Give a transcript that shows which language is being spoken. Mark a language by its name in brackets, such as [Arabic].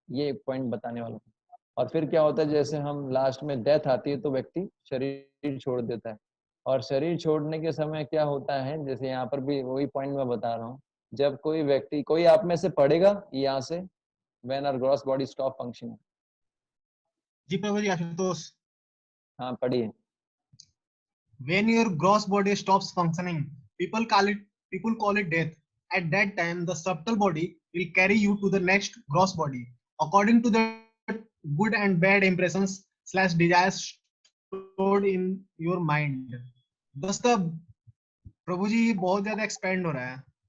[Hindi] ये एक पॉइंट बताने वाला था। और फिर क्या होता है, जैसे हम लास्ट में डेथ आती है तो व्यक्ति शरीर छोड़ देता है। और शरीर छोड़ने के समय क्या होता है, जैसे यहाँ पर भी वही पॉइंट मैं बता रहा हूँ। जब कोई व्यक्ति, कोई आप में से पढ़ेगा यहाँ से, [English] When our gross body stop functioning. [Hindi] जी प्रभु जी, आशुतोष। हाँ पढ़िए। [English] When your gross body stops functioning, people call it death. At that time, the subtle body will carry you to the next gross body, according to the good and bad impressions slash desires stored in your mind. Thus the [Hindi] प्रभु जी बहुत ज्यादा expand हो रहा है।